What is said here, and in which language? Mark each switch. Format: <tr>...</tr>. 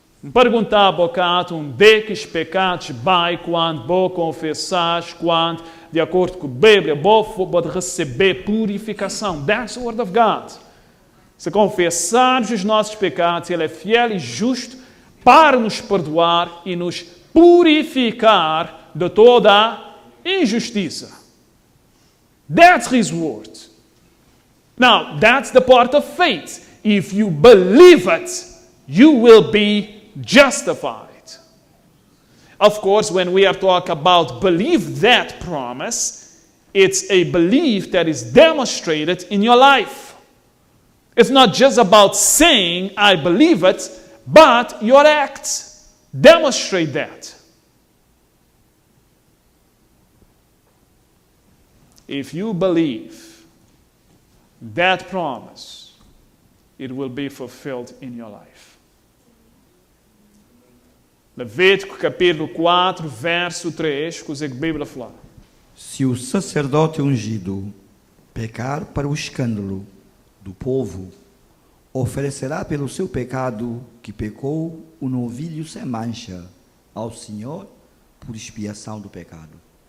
<pt>Perguntar bocato de que os pecados vai quando vou confessar, quando, de acordo com a Bíblia, vou receber purificação.</pt> <en>That's the word of God.</en> <pt>Se confessarmos os nossos pecados, Ele é fiel e justo para nos perdoar e nos purificar de toda a injustiça.</pt> <en>That's His word. Now, that's the part of faith. If you believe it, you will be justified. Of course, when we are talking about believe that promise, it's a belief that is demonstrated in your life. It's not just about saying, I believe it, but your acts demonstrate that. If you believe that promise, it will be fulfilled in your life.</en> <pt>Levítico capítulo 4, verso 3, coisa que a Bíblia fala. Se o sacerdote ungido pecar para o escândalo do povo, oferecerá pelo seu pecado que pecou um novilho sem mancha ao Senhor por expiação do pecado.</pt>